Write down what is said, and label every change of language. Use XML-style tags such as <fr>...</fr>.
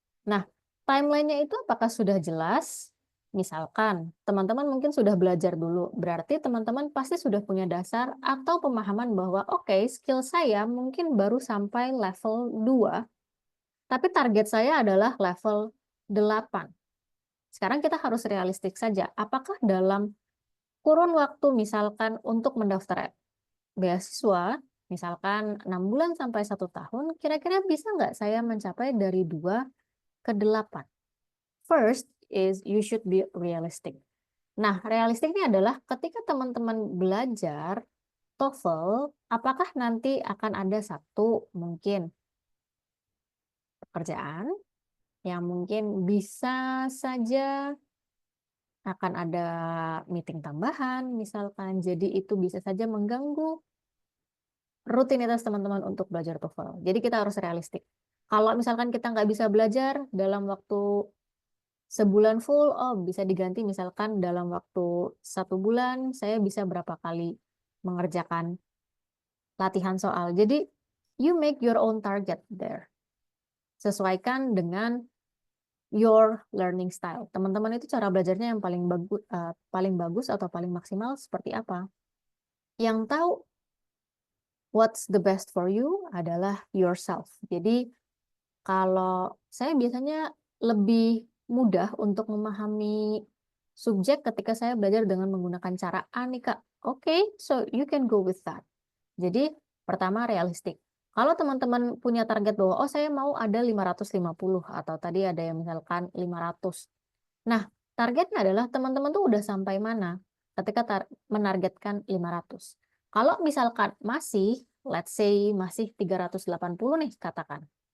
<id>Nah, timelinenya itu apakah sudah jelas? Misalkan, teman-teman mungkin sudah belajar dulu, berarti teman-teman pasti sudah punya dasar atau pemahaman bahwa oke, skill saya mungkin baru sampai level 2, tapi target saya adalah level 8. Sekarang kita harus realistik saja, apakah dalam kurun waktu misalkan untuk mendaftar beasiswa, misalkan 6 bulan sampai 1 tahun, kira-kira bisa nggak saya mencapai dari 2 ke 8?</id> <en>First is you should be realistic.</en> <id>Nah, realistiknya adalah ketika teman-teman belajar TOEFL, apakah nanti akan ada satu mungkin pekerjaan yang mungkin bisa saja akan ada meeting tambahan misalkan, jadi itu bisa saja mengganggu rutinitas teman-teman untuk belajar TOEFL. Jadi kita harus realistik. Kalau misalkan kita nggak bisa belajar dalam waktu sebulan full, oh bisa diganti misalkan dalam waktu 1 bulan, saya bisa berapa kali mengerjakan latihan soal. Jadi,</id> <en>you make your own target there.</en> <id>Sesuaikan dengan</id> <en>your learning style.</en> <id>Teman-teman itu cara belajarnya yang paling bagus atau paling maksimal seperti apa? Yang tahu</id> <en>what's the best for you</en> <id>adalah</id> <en>yourself.</en> <id>Jadi, Kalau saya biasanya lebih mudah untuk memahami subjek ketika saya belajar dengan menggunakan cara A nih, Kak.</id> <en>Oke, so you can go with that.</en> <id>Jadi, pertama realistik. Kalau teman-teman punya target bahwa, oh saya mau ada 550, atau tadi ada yang misalkan 500. Nah, targetnya adalah teman-teman tuh udah sampai mana ketika menargetkan 500. Kalau misalkan masih,</id> <en>let's say</en> <id>masih 380 nih katakan.</id>